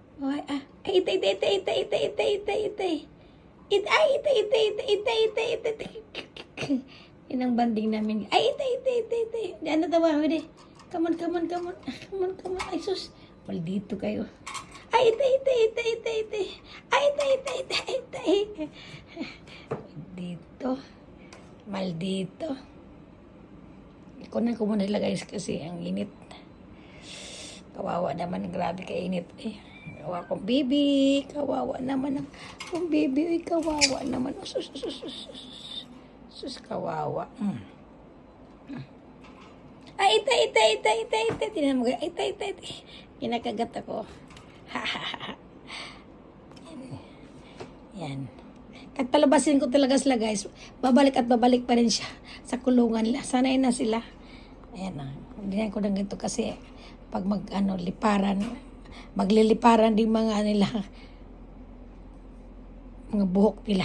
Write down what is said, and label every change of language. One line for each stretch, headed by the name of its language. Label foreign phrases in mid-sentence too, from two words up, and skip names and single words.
Filipino: Ay, ay, itay, itay, itay, itay, itay, itay, itay, itay. Ay, itay, itay, itay, itay, itay, itay, itay. Yan ang banding namin. Ay, itay, itay, itay, itay. Di, ano tawa, hindi.
English: Come on, come on, come on. Come on, come on.
Filipino: Ay, sus. Maldito kayo. Ay, itay, itay, itay, itay, itay. Ay, itay, itay, itay, itay. Maldito. Maldito. Kunan ko muna ilagay kasi ang init. Kawawa naman, grabe kainit eh. Kawawa kong baby. Kawawa naman ang kong baby. Ay, kawawa naman. Sus, sus, sus, sus, sus. Sus, kawawa. Ay, itay, itay, itay, itay, itay. Tinan mo, itay, itay, itay. Kinakagat ako. Ha, ha, ha. Yan. Kahit palabasin ko talaga sila guys, babalik at babalik pa rin siya sa kulungan. Sanay na sila. Ayan na. Hindi na ko na ganito kasi pag liparan, magliliparan din mga nila, mga buhok nila.